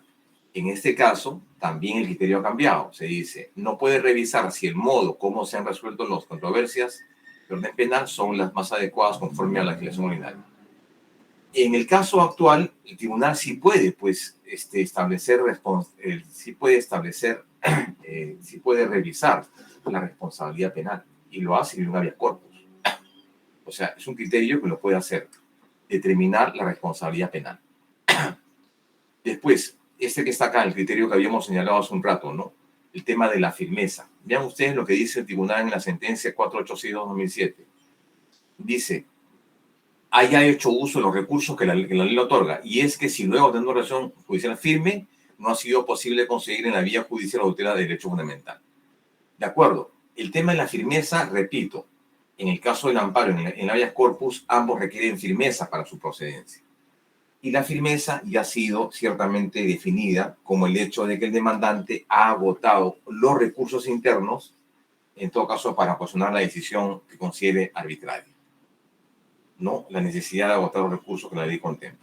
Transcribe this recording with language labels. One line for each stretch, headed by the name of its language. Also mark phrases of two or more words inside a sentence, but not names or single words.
Spanish: En este caso, también el criterio ha cambiado. Se dice, no puede revisar si el modo como se han resuelto las controversias de orden penal son las más adecuadas conforme a la legislación ordinaria. En el caso actual, el tribunal sí puede, pues, sí puede revisar la responsabilidad penal y lo hace en un
Latin: habeas corpus.
Spanish: O sea, es un criterio que lo puede hacer, determinar la responsabilidad penal. Después, este que está acá, el criterio que habíamos señalado hace un rato, ¿no? El tema de la firmeza. Vean ustedes lo que dice el tribunal en la sentencia 482-2007. Dice, haya hecho uso de los recursos que la ley le otorga. Y es que si luego de una relación judicial firme, no ha sido posible conseguir en la vía judicial la tutela de derecho fundamental. De acuerdo. El tema de la firmeza, repito, en el caso del amparo, en el
Latin: habeas corpus,
Spanish: ambos requieren firmeza para su procedencia. Y la firmeza ya ha sido ciertamente definida como el hecho de que el demandante ha agotado los recursos internos, en todo caso para ocasionar la decisión que considere arbitraria. No la necesidad de agotar los recursos que la ley contempla.